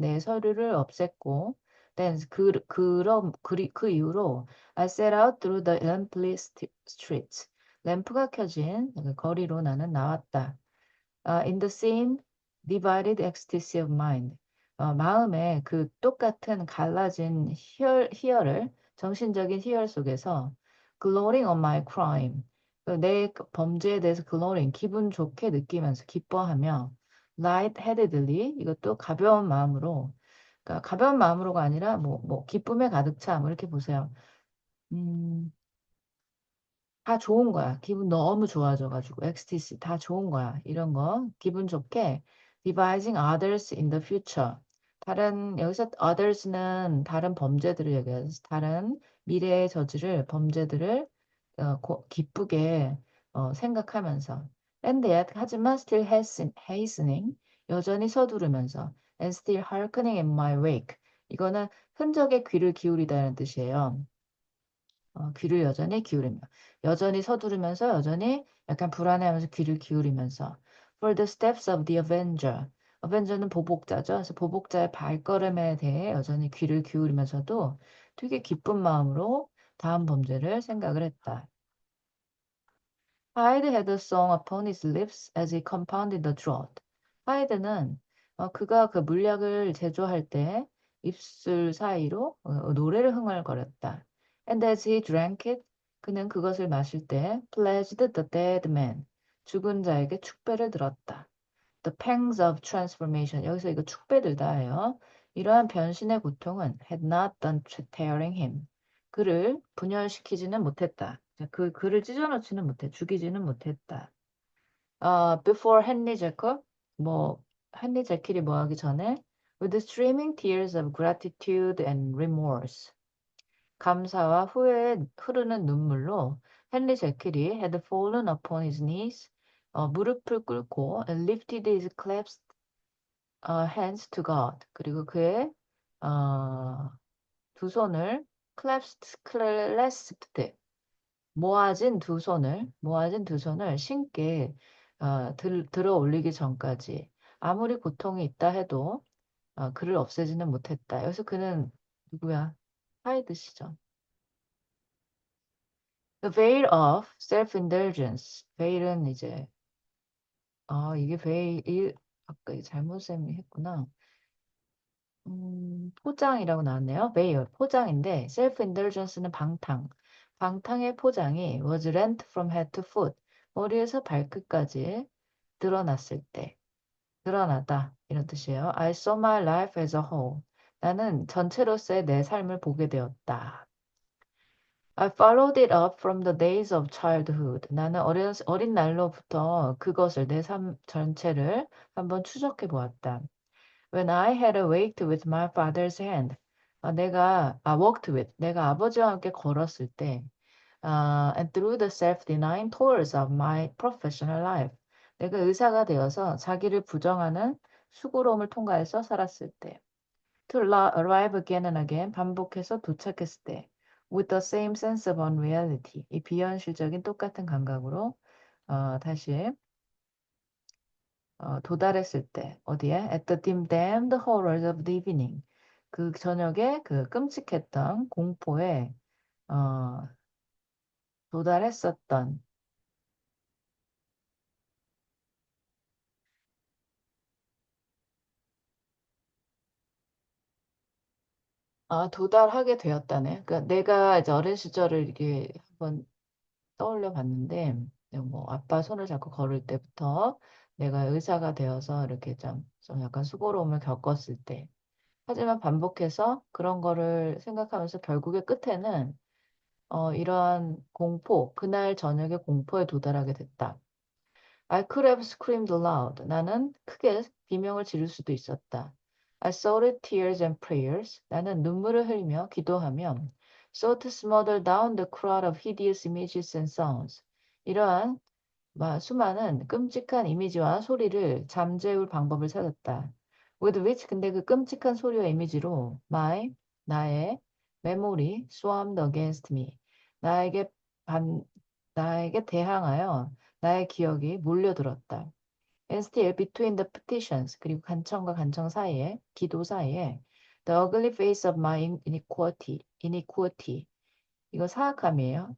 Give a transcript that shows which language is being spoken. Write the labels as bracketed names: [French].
[Korean] 내 서류를 없앴고, [English] then [Korean] 그 이후로 [English] I set out through the lampless streets. [Korean] 램프가 켜진 그 거리로 나는 나왔다. [English] In the same divided ecstasy of mind. [Korean] 마음의 그 똑같은 갈라진 희열을, 정신적인 희열 속에서 [English] glorying on my crime. [Korean] 내 범죄에 대해서 glorying, 기분 좋게 느끼면서 기뻐하며 light-headedly, 이것도 가벼운 마음으로, 그러니까 가벼운 마음으로가 아니라 뭐 기쁨에 가득 차, 뭐 이렇게 보세요. 음, 다 좋은 거야. 기분 너무 좋아져가지고 엑스티시 다 좋은 거야. 이런 거 기분 좋게 [English] devising others in the future. [Korean] 다른 여기서 others는 다른 범죄들을 얘기해서 다른 미래의 저지를 범죄들을 기쁘게 생각하면서 [English] and yet [Korean] 하지만 [English] still hastening [Korean] 여전히 서두르면서 [English] and still hearkening in my wake. [Korean] 이거는 흔적에 귀를 기울이다는 뜻이에요. 귀를 여전히 기울이며 여전히 서두르면서 여전히 약간 불안해하면서 귀를 기울이면서 [English] For the steps of the avenger. [Korean] avenger는 보복자죠. 그래서 보복자의 발걸음에 대해 여전히 귀를 기울이면서도 되게 기쁜 마음으로 다음 범죄를 생각을 했다. [English] Hyde had a song upon his lips as he compounded the draught. [Korean] 하이드는 그가 그 물약을 제조할 때 입술 사이로 노래를 흥얼거렸다. [English] And as he drank it, [Korean] 그는 그것을 마실 때 [English] pledged the dead man, [Korean] 죽은 자에게 축배를 들었다. [English] The pangs of transformation. [Korean] 여기서 이거 축배들다예요. 이러한 변신의 고통은 [English] had not done tearing him. [Korean] 그를 분열시키지는 못했다. 자, 그 그를 찢어놓지는 못해, 죽이지는 못했다. [English] Before 헨리 제컬, 뭐 헨리 제킬이 [Korean] 뭐 하기 전에 [English] with streaming tears of gratitude and remorse. [Korean] 감사와 후회에 흐르는 눈물로 헨리 제킬이 [English] had fallen upon his knees, [Korean] 무릎을 꿇고 [English] and lifted his clasped hands to God. [Korean] 그리고 그의 어, 두 손을 clasped 모아진 두 손을 신께 들어 올리기 전까지 아무리 고통이 있다 해도 그를 없애지는 못했다. 여기서 그는 누구야? 하이드시죠. The veil of self-indulgence. veil은 이제 이게 veil 아까 이게 잘못 쌤이 했구나. 포장이라고 나왔네요. veil 포장인데 self-indulgence는 방탕. 방탕의 포장이 [English] was rent from head to foot. [Korean] 머리에서 발끝까지 드러났을 때 드러나다 이런 뜻이에요. [English] I saw my life as a whole. [Korean] 나는 전체로서의 내 삶을 보게 되었다. [English] I followed it up from the days of childhood. [Korean] 나는 어린 날로부터 그것을 내 삶 전체를 한번 추적해 보았다. [English] When I had waked with my father's hand. walked with. [Korean] 내가 아버지와 함께 걸었을 때. [English] And through the self-denying toils of my professional life. [Korean] 내가 의사가 되어서 자기를 부정하는 수고로움을 통과해서 살았을 때. [English] To arrive again and again. [Korean] 반복해서 도착했을 때. [English] With the same sense of unreality. [Korean] 이 비현실적인 똑같은 감각으로 다시 도달했을 때 어디에? [English] At the damned horrors of the evening. [Korean] 그 저녁에 그 끔찍했던 공포에 어, 도달했었던 도달하게 되었다네. 그러니까 내가 이제 어린 시절을 이렇게 한번 떠올려 봤는데 뭐 아빠 손을 잡고 걸을 때부터 내가 의사가 되어서 이렇게 좀 약간 수고로움을 겪었을 때 하지만 반복해서 그런 거를 생각하면서 결국에 끝에는 이러한 그날 저녁에 공포에 도달하게 됐다. [English] I could have screamed aloud. [Korean] 나는 크게 비명을 지를 수도 있었다. [English] I sought tears and prayers. [Korean] 나는 눈물을 흘리며 기도하며 [English] sought to smother down the crowd of hideous images and sounds. [Korean] 이러한 수많은 끔찍한 이미지와 소리를 잠재울 방법을 찾았다. [English] With which [Korean] 근데 그 끔찍한 소리와 이미지로 나의 [English] memory swarmed against me. [Korean] 나에게 반 나에게 대항하여 나의 기억이 몰려들었다. [English] And still between the petitions [Korean] 그리고 간청과 간청 사이에 기도 사이에 [English] the ugly face of my iniquity [Korean] 이거 사악함이에요.